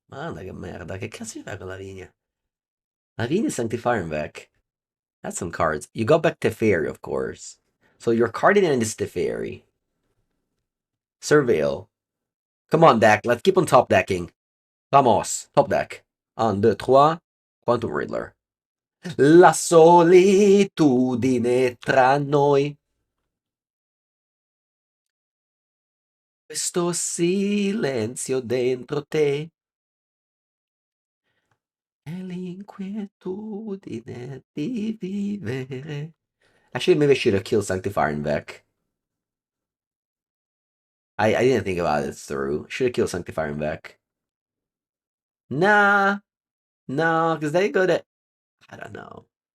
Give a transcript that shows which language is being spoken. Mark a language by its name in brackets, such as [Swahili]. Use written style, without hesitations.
[Italian] Manda che merda, che cazzo ci fai con Lavinia? [English] Lavinia Sanctifier back. That's some cards. You got back Teferi, of course. So your card in hand is Teferi. Surveil. Come on, deck. Let's keep on top decking. [Spanish] Vamos. [English] Top deck. 1, 2, 3. Quantum Riddler. [Italian] La solitudine tra noi. Questo silenzio dentro te. È l'inquietudine di vivere. [English] Actually, maybe I should have killed Sanctifier and Vec. I didn't think about it through. Should have killed Sanctifier and Vec. Nah. No, because they go to... I don't know.